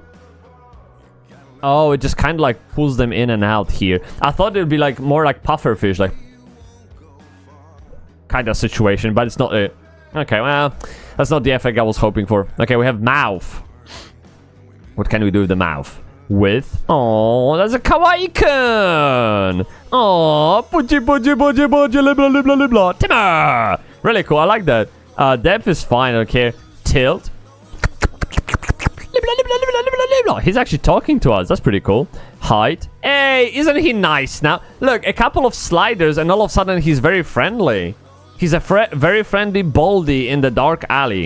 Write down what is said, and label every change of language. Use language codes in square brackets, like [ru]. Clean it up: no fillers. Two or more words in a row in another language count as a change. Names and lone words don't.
[en] Oh, it just kind of like pulls them in and out here. I thought it would be like more like puffer fish, like kind of situation, but it's not it. Okay, well, that's not the effect I was hoping for. Okay, we have mouth. What can we do with the mouth? With... Oh, that's a kawaii-kun! Oh, puji puji puji puji libla libla libla. Timmer! Really cool, I like that. Depth is fine, I don't care. Tilt. He's actually talking to us. That's pretty cool. Height. Hey, isn't he nice now? Look, a couple of sliders and all of a sudden he's very friendly. He's a very friendly baldy in the dark alley.